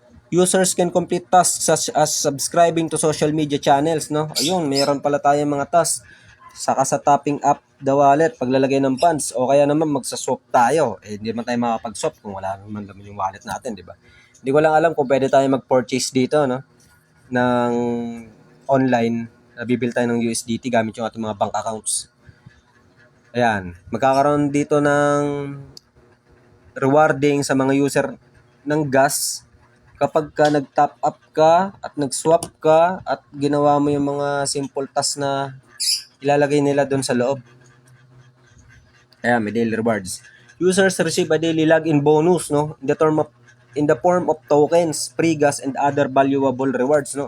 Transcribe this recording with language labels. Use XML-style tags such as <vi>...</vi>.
<en>Users can complete tasks such as subscribing to social media channels, no?</en> <tl>Ayun, mayroon pala tayong mga tasks. Saka sa</tl> <en>topping up the wallet,</en> <tl>paglalagay ng funds, o kaya naman magsaswap tayo. Hindi naman tayo makapag-swap kung wala naman laman yung wallet natin, di ba? Hindi ko lang alam kung pwede tayo mag-purchase dito, no? Ng online, nabibil tayo ng USDT gamit yung ating mga bank accounts. Ayan, magkakaroon dito ng rewarding sa mga user ng gas kapag ka nag-top up ka at nag-swap ka at ginawa mo yung mga simple tasks na ilalagay nila doon sa loob. Ayan, may daily rewards.</tl> <en>Users receive a daily login bonus, no? In the form of tokens, free gas, and other valuable rewards, no?</en>